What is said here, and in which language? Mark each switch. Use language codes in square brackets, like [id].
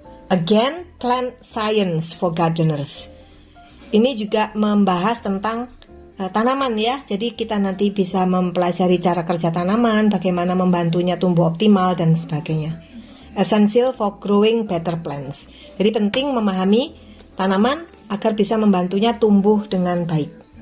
[en] Again, [id] Plant Science for Gardeners. Ini juga membahas tentang tanaman ya. Jadi kita nanti bisa mempelajari cara kerja tanaman, bagaimana membantunya tumbuh optimal dan sebagainya. [en] Essential for growing better plants. [id] Jadi penting memahami tanaman agar bisa membantunya tumbuh dengan baik.